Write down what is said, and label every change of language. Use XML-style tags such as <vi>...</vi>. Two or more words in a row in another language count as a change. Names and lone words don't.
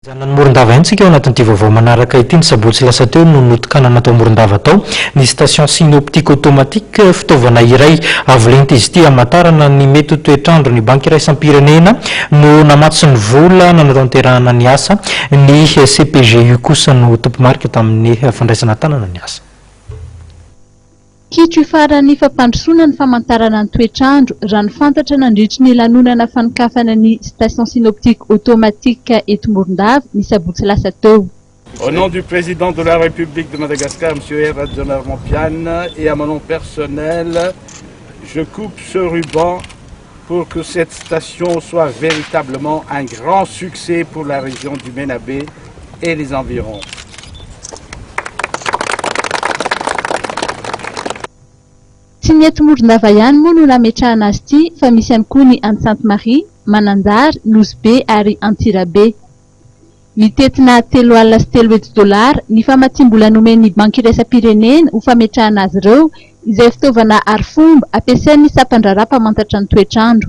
<mg>Zanany Morondava intsika ao anatin'ity vaovao manaraka ity ny sabotsy lasa teo no notokanana tao Morondava tao ny</mg> <fr>station synoptique automatique</fr> <mg>fitaovana iray avolenta izy ity amatarana ny mety toetrandro ny banky iray isam-pirenena no namatsy ny vola nanatanterahana ny asa ny CPGU kosa no tompo marika tamin'ny fandraisana tanana ny asa. Kitro farany fampandrosoana ny famantarana ny toetrandro raha ny fantatra nandritry ny lanonana fanokafana ny</mg> <fr>station synoptique automatique</fr> <mg>eto Morondava ny sabotsy lasa teo.</mg> <fr>Au nom du président de la République de Madagascar, M. Erad Jonarmampian, et à mon nom personnel, je coupe ce ruban pour que cette station soit véritablement un grand succès pour la région du Menabé et les environs.</fr> <mg>Tsy ny eto Morondava ihany moa no nametrahana azy ity fa misy ihany koa ny Sainte-Marie, Mananjary, Nosy-be ary Antirabe. Mitetina $3 ny famatsiam-bola nomen'ny banky iraisam-pirenena ho fametrahana azy ireo izay fitaovana arifomba ampiasain'ny sapan-draharaha mpamantatra ny toetrandro.</mg>